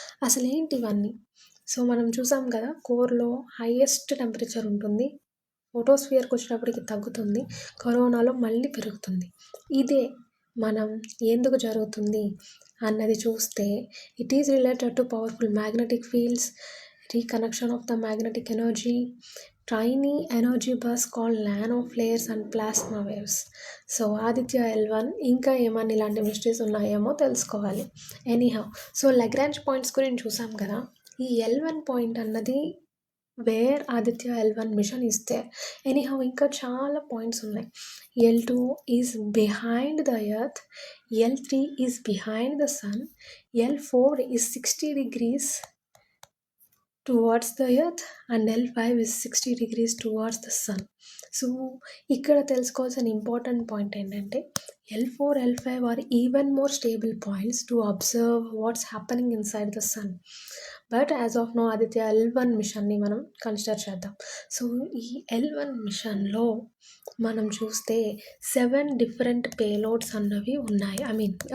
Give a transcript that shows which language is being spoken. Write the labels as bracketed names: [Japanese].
[Telugu] అసలేంటి ఇవన్నీ? సో, మనం చూసాం గదా! కోర్‌లో హైయెస్ట్ టెంపరేచర్ ఉంటుంది. ఫోటోస్ఫియర్‌కొచ్చేటప్పటికి తగ్గుతుంది. కరోనాలో మళ్ళీ పెరుగుతుంది. ఇదే మనం ఎందుకు జరుగుతుంది అన్నది చూస్తే, [English] It is related to powerful magnetic fields, reconnection of the magnetic energy, tiny energy bursts called nanoflares and plasma waves. [Telugu] So Aditya L1 ఇంకా ఏమన్నా ఇలాంటి మిస్టరీస్ ఉన్నాయేమో తెలుసుకోవాలి. ఎనీహౌ సో లగ్రాంజ్ పాయింట్స్ గురించి చూసాం కదా. ఈ L1 పాయింట్ అన్నది [English] Where Aditya L1 mission is there. [Telugu] Anyhow ఇంకా చాలా పాయింట్స్ ఉన్నాయి. [English] L2 is behind the earth, L3 is behind the sun, L4 is 60 degrees towards the earth and L5 is 60 degrees towards the sun. [Telugu] So ఇక్కడ తెలుసుకోవాల్సిన important point ఏంటంటే [English] L4, L5 are even more stable points to observe what's happening inside the sun. [Telugu] But as of no Aditya L1 మిషన్ని మనం consider చేద్దాం. So ఈ L1 మిషన్లో మనం చూస్తే 7 డిఫరెంట్ పేలోడ్స్ అన్నవి ఉన్నాయి.